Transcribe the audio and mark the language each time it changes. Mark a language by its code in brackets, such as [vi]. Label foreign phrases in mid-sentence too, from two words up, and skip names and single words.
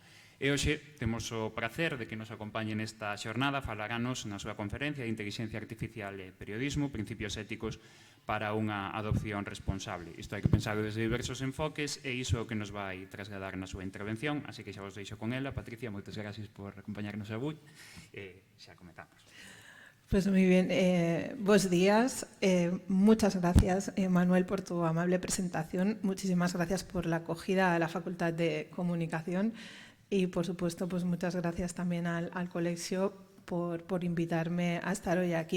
[gl] E hoxe temos o prazer de que nos acompañe nesta xornada, falaranos na súa conferencia de Inteligencia Artificial e Periodismo, Principios éticos para unha adopción responsable. Isto hai que pensar desde diversos enfoques e iso é o que nos vai trasladar na súa intervención, así que xa vos deixo con ela. Patricia, moitas gracias por acompañarnos avui e xa comezamos. [es] Pues muy bien, buenos días. Muchas gracias, Manuel, por tu amable presentación. Muchísimas gracias por la acogida a la Facultad de Comunicación. Y, por supuesto, pues muchas gracias también al Colegio por invitarme a estar hoy aquí.